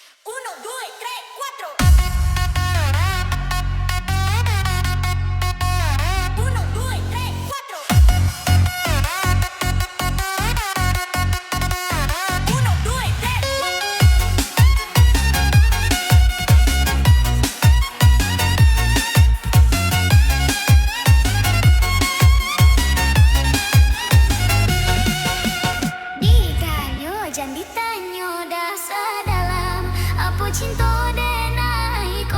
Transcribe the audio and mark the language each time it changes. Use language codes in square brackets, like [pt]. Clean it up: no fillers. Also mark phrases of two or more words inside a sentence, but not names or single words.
[it] Uno, due, tre, quattro. Uno, due, tre, quattro. Uno, due, tre. [min] Diganyo jan ditanyo dasar dalam apa cinta denai ko.